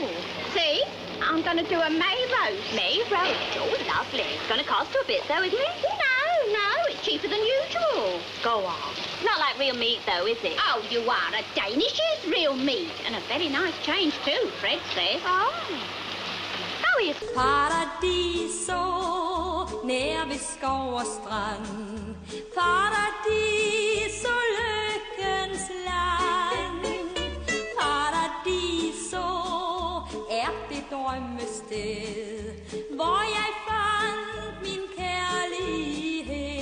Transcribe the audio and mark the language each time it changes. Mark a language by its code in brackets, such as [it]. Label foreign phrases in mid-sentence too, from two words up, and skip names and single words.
[en] See, I'm going to do a May roast. May roast? Oh, lovely. It's going to cost you a bit, though, isn't it? No, it's cheaper than usual. Go on. Not like real meat, though, is it? Oh, you are. A Danish is real meat. And a very nice change, too, Fred says. Oh. How is [da] Paradiso, nær ved skov og strand. Paradiso, lykkens land. Paradiso er det drømmested, hvor jeg fandt min kærlighed.